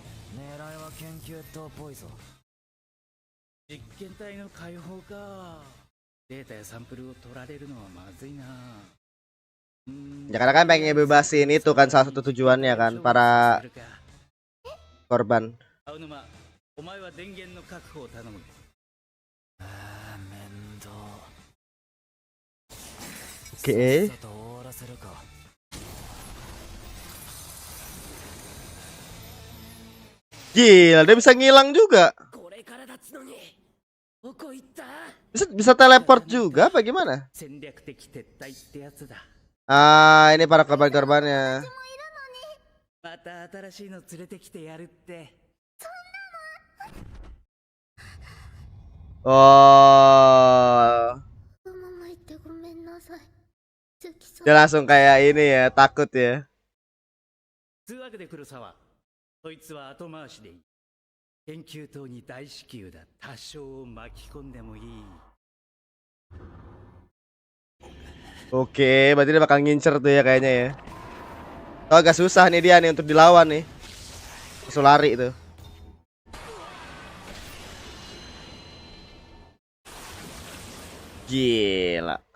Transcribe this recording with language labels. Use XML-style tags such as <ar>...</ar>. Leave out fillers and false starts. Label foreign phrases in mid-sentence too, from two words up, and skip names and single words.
<ja>狙いは研究棟っぽいぞ。実験体の解放か。データやサンプルを取られるのはまずいな。</ja> <id>Ya karena kan pengen bebasin itu kan salah satu tujuannya kan para korban.</id> <ja>青沼、お前は電源の確保を頼む。面倒。</ja> <id>Oke.</id> <ja>さっさと終わらせるか。</ja> <id>Gila, dia bisa ngilang juga.</id> <ja>これからだっつのに。どこ行った？</ja> <id>Bisa teleport juga apa gimana?</id> <ja>戦略的撤退ってやつだ。</ja> <id>Ah, ini para korban-korbannya.</id> <ja>また新しいの連れてきてやるって。 Oh. ママ言ってごめんなさい。好きそう。</ja> <id>Dia langsung kayak ini ya, takut ya.</id> <ja>つうわけで黒沢、そいつは後回しでいい。研究棟に大至急だ。多少巻き込んでもいい。</ja> <id>Oke, berarti dia bakal ngincer tuh ya kayaknya ya. Oh, agak susah nih dia nih untuk dilawan nih. Langsung lari tuh. Gila.</id>